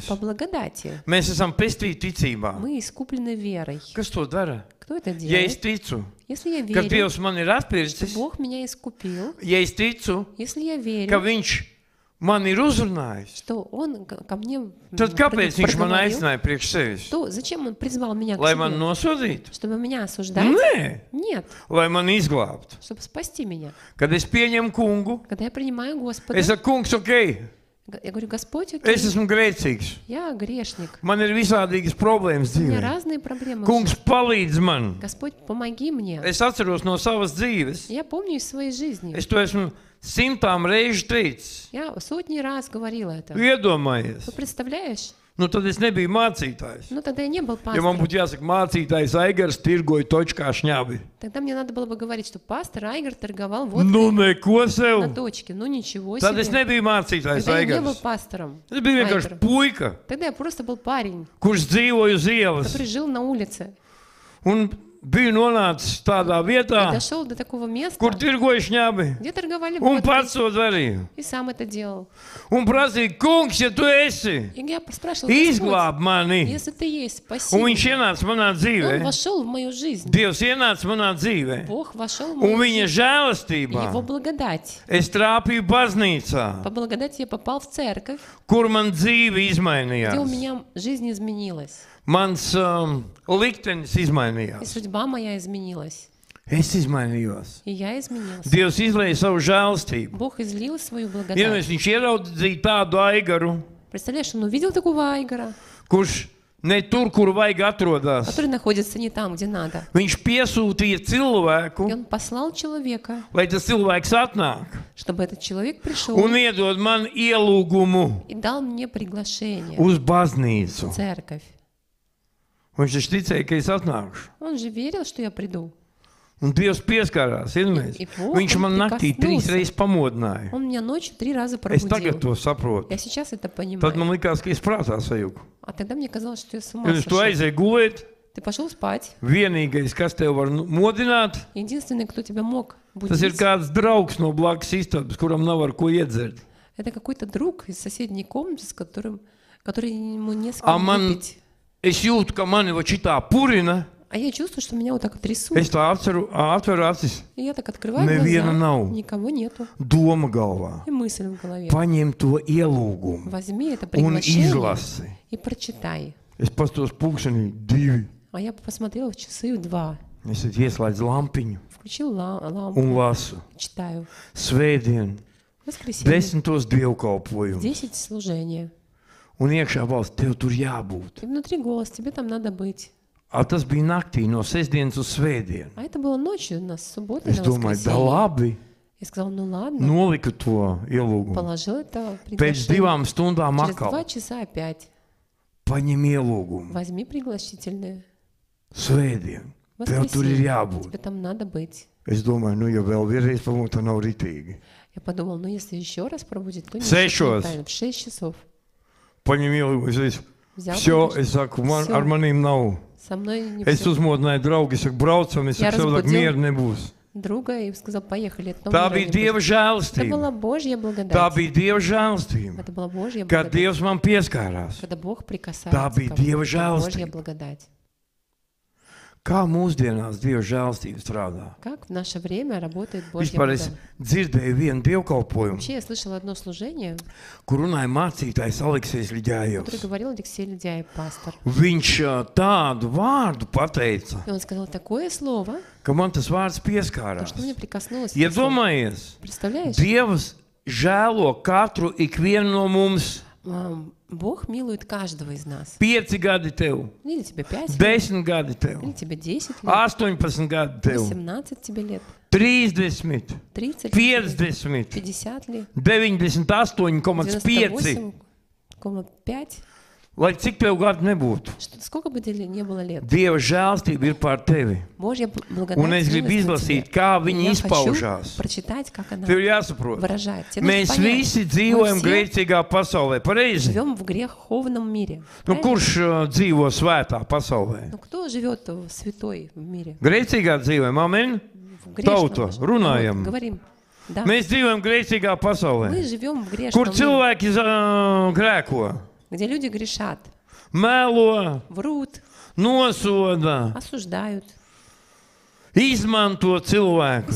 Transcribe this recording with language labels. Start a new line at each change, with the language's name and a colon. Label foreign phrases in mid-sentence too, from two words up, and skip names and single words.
Russian: По благодати.
Latvian: mēs esam pestīti ticībā.
Russian: Мы искуплены верой.
Latvian: Kas to dara?
Russian: Кто это
Latvian: Ja es
Russian: делает?
Latvian: ticu,
Russian: Если я
Latvian: ka
Russian: верю,
Latvian: Dievs man ir
Russian: что
Latvian: atpircis,
Russian: Бог меня искупил,
Latvian: ja es ticu,
Russian: если я
Latvian: ka
Russian: верю,
Latvian: Viņš man ir uzrunājis,
Russian: что Он ко мне
Latvian: tad kāpēc Viņš man
Russian: проговорил,
Latvian: aicināja priekš sevis?
Russian: то зачем Он призвал меня к
Latvian: Lai man
Russian: себе?
Latvian: nosodītu?
Russian: Чтобы меня осуждать?
Latvian: Nē,
Russian: Нет,
Latvian: lai man izglābtu.
Russian: чтобы спасти меня.
Latvian: Kad es pieņemu kungu,
Russian: Когда я принимаю Господа,
Latvian: es saku, kungs, ok,
Russian: я говорю, Господь, окей,
Latvian: es esmu grēcīgs.
Russian: я грешник,
Latvian: Man ir visādīgas problēmas
Russian: у меня
Latvian: dzīvē.
Russian: разные проблемы. в
Latvian: Kungs,
Russian: жизни.
Latvian: palīdz man.
Russian: Господь, помоги мне.
Latvian: Es atceros no savas dzīves.
Russian: Я помню из своей жизни.
Latvian: Es to esmu simtām reižu teicis.
Russian: Я сотни раз говорила это.
Latvian: Iedomājies.
Russian: Ты представляешь?
Latvian: Nu, tad es nebiju mācītājs.
Russian: Ну, тогда я не был
Latvian: Ja man
Russian: пастором.
Latvian: būtu jāsaka, mācītājs Aigars tirgoja točkā šņābi.
Russian: Тогда мне надо было бы говорить, что пастор Айгар торговал водкой
Latvian: Nu, neko
Russian: на
Latvian: sev.
Russian: точке. Ну, ничего
Latvian: Tad es
Russian: себе.
Latvian: nebiju mācītājs
Russian: Тогда я не был
Latvian: Aigars.
Russian: пастором.
Latvian: Es biju vienkārši
Russian: Aigara.
Latvian: puika,
Russian: Тогда я просто был парень,
Latvian: kurš dzīvoja uz ielas.
Russian: который жил на улице.
Latvian: Un biju nonācis tādā
Russian: И
Latvian: vietā,
Russian: дошел до такого места,
Latvian: kur tirgoja šņabi,
Russian: где торговали
Latvian: un
Russian: водкой,
Latvian: pats to darīju.
Russian: и сам это делал.
Latvian: Un prasīja, kungs, ja tu esi,
Russian: И я спрашивал, Господь,
Latvian: izglāb mani.
Russian: если ты есть,
Latvian: Un
Russian: спасибо.
Latvian: viņš ienāca manā
Russian: Он
Latvian: dzīvē.
Russian: вошел в мою жизнь.
Latvian: Dievs ienāca manā dzīvē.
Russian: Бог вошел в
Latvian: Un
Russian: мою
Latvian: viņa
Russian: жизнь.
Latvian: žēlastībā
Russian: Его благодать.
Latvian: es trāpīju baznīcā,
Russian: По благодати я попал в церковь,
Latvian: kur man dzīve
Russian: где у
Latvian: izmainījās.
Russian: меня жизнь изменилась.
Latvian: Mans liktenis
Russian: И
Latvian: izmainījās.
Russian: судьба моя изменилась.
Latvian: Es izmainījos.
Russian: И я изменился.
Latvian: Dievs izlēja savu žēlstību.
Russian: Бог излил свою благодать.
Latvian: Vienmēr viņš ieraudzīja tādu aigaru,
Russian: Представляешь, он увидел такого Айгора,
Latvian: kurš ne tur, kur vajag atrodas.
Russian: который находится не там, где надо.
Latvian: Viņš piesūtīja
Russian: И
Latvian: cilvēku,
Russian: он послал человека,
Latvian: lai tas cilvēks atnāk
Russian: чтобы этот человек пришел
Latvian: un iedod man ielūgumu
Russian: и дал мне приглашение
Latvian: uz baznīcu.
Russian: в церковь.
Latvian: Viņš taču ticēja, ka es atnākšu.
Russian: Он же верил, что я приду.
Latvian: Un Dievs pieskārās, iedomājieties.
Russian: И Бог,
Latvian: Viņš
Russian: он
Latvian: man naktī 3
Russian: прикоснулся.
Latvian: reizes pamodināja.
Russian: Он меня ночью 3 раза
Latvian: Es tagad
Russian: пробудил.
Latvian: to saprotu.
Russian: Я сейчас это
Latvian: Tad
Russian: понимаю.
Latvian: man likās, ka es prātā sajūgu.
Russian: А тогда мне казалось, что я с ума
Latvian: Kad tu
Russian: сошел.
Latvian: aizēji gulēt,
Russian: Ты пошел спать.
Latvian: vienīgais, kas tev var modināt,
Russian: Единственный, кто тебя мог
Latvian: tas ir
Russian: будить,
Latvian: kāds draugs no blakus istabas, kuram nav ar ko iedzert.
Russian: это какой-то друг из соседней комнаты, который ему не с А кем
Latvian: man-
Russian: выпить.
Latvian: Es jūtu, ka mani va šitā purina.
Russian: А я чувствую, что меня вот так трясут.
Latvian: Es tā atveru acis,
Russian: И я так открываю
Latvian: Neviena
Russian: глаза,
Latvian: nav.
Russian: никого нету.
Latvian: doma galvā.
Russian: И мысль в голове.
Latvian: Paņem to ielūgumu
Russian: Возьми это
Latvian: un
Russian: приглашение
Latvian: izlasi.
Russian: и прочитай.
Latvian: Es pastos pulkstenī 2.
Russian: А я посмотрела в часы в 2.
Latvian: Es ieslēdzu lampiņu
Russian: Включил лампу,
Latvian: un lasu.
Russian: читаю.
Latvian: Svētdien,
Russian: Воскресенье.
Latvian: 10 dievkalpojumu.
Russian: 10 служения.
Latvian: Un iekšā balss, tev tur jābūt.
Russian: И внутри голос, тебе там надо быть.
Latvian: A tas bija naktī no sestdienas uz svētdienu.
Russian: А это было ночью, на субботу,
Latvian: Es
Russian: на
Latvian: domāju, da
Russian: воскресенье.
Latvian: labi,
Russian: Я сказала, ну ладно.
Latvian: noliku to ielūgumu.
Russian: Положил это
Latvian: Pēc
Russian: приглашение.
Latvian: 2 stundām
Russian: Через 2
Latvian: atkal
Russian: часа опять.
Latvian: paņem ielūgumu.
Russian: Возьми пригласительное.
Latvian: Svētdien, tev tur ir
Russian: Воскресенье.
Latvian: jābūt.
Russian: Тебе там надо быть.
Latvian: Es domāju, nu jau vēl vienreiz pamūta nav ritīgi.
Russian: Я подумал, ну если еще раз пробудит, то
Latvian: Sešos.
Russian: неправильно. В 6 часов.
Latvian: Paņem ielūgumu, es teicu,
Russian: Взял все, приглашение.
Latvian: es saku, man,
Russian: Всё.
Latvian: ar manīm nav.
Russian: Со мной не
Latvian: Es
Russian: всё.
Latvian: uzmodināju draugu, es saku, braucam, es
Russian: Я
Latvian: saku, tev
Russian: разбудил.
Latvian: mieru nebūs.
Russian: Друга и сказал, поехали. Это
Latvian: Tā
Russian: мира
Latvian: bija
Russian: не
Latvian: Dieva
Russian: будет. Это
Latvian: žēlstība.
Russian: была Божья благодать.
Latvian: Tā bija Dieva žēlstība.
Russian: Это была Божья
Latvian: Kad
Russian: благодать.
Latvian: Dievs man pieskārās.
Russian: Когда Бог
Latvian: Tā
Russian: прикасается
Latvian: bija
Russian: ко мне,
Latvian: Dieva
Russian: это Божья
Latvian: žēlstība.
Russian: благодать.
Latvian: Kā mūsdienās Dieva žēlstība strādā?
Russian: Как в наше время работает Божья
Latvian: Vispār es
Russian: благодать?
Latvian: dzirdēju vienu dievkalpojumu,
Russian: Вообще я слышала одно служение,
Latvian: kur runāja mācītājs Aleksējs
Russian: которое
Latvian: Ļģājovs.
Russian: говорил Алексей Ледяев, пастор.
Latvian: Viņš tādu vārdu pateica,
Russian: И он сказал такое слово,
Latvian: ka man tas vārds
Russian: то,
Latvian: pieskārās.
Russian: что мне прикоснулось. это слово.
Latvian: Iedomājies,
Russian: Представляешь?
Latvian: Dievs žēlo katru ikvienu no mums.
Russian: Bог милует каждого из нас.
Latvian: 5 gadi tev,
Russian: Или тебе 5 лет,
Latvian: 10 gadi tev,
Russian: или тебе 10 лет,
Latvian: 18 gadi tev,
Russian: 18 тебе лет,
Latvian: 30,
Russian: 30 лет,
Latvian: 50,
Russian: 50 лет,
Latvian: 98,5.
Russian: 98,5.
Latvian: Lai cik tev gadu nebūtu,
Russian: Сколько бы тебе не было лет,
Latvian: Dieva žēlstība ir pār tevi.
Russian: Божья благодать
Latvian: Un es gribu
Russian: милость на
Latvian: izlasīt,
Russian: тебе.
Latvian: kā
Russian: И
Latvian: viņi
Russian: я
Latvian: izpaužās.
Russian: хочу прочитать, как она
Latvian: Tev ir jāsaprot.
Russian: выражает. Тебе нужно
Latvian: Mēs
Russian: понять,
Latvian: visi
Russian: мы
Latvian: dzīvojam
Russian: все
Latvian: grēcīgā pasaulē, pareizi?
Russian: живем в греховном мире.
Latvian: Nu,
Russian: Правильно?
Latvian: kurš dzīvo svētā pasaulē?
Russian: Ну, кто живет в святой в мире?
Latvian: Grēcīgā dzīvojam, amen?
Russian: В грешном
Latvian: Tauta,
Russian: же.
Latvian: runājam.
Russian: Вот, говорим. Да.
Latvian: Mēs dzīvojam grēcīgā
Russian: Мы
Latvian: pasaulē,
Russian: живем в грешном
Latvian: kur
Russian: мире,
Latvian: cilvēki grēko,
Russian: где люди грешат,
Latvian: melo,
Russian: врут,
Latvian: nosoda,
Russian: осуждают,
Latvian: izmanto cilvēkus,